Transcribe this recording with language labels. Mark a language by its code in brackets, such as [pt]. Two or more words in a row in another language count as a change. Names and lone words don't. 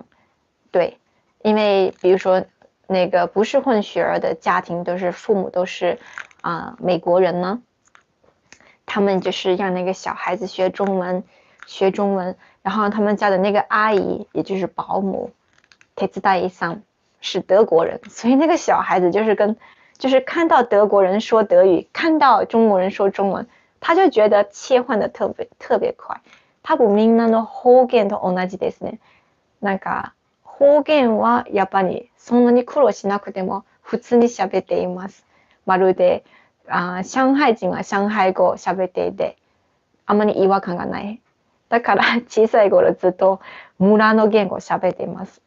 [zh] 对，因为比如说那个不是混血儿的家庭，父母都是美国人呢，他们就是让那个小孩子学中文，然后他们家的那个阿姨，也就是保姆手伝いさん是德国人，所以那个小孩子就是看到德国人说德语，看到中国人说中文，他就觉得切換的特別快。 [ja] 多分みんなの方言と同じですね。なんか方言はやっぱりそんなに苦労しなくても普通に喋っています。まるで上海人は上海語を喋っていて、あまり違和感がない。だから小さい頃ずっと村の言語を喋っています。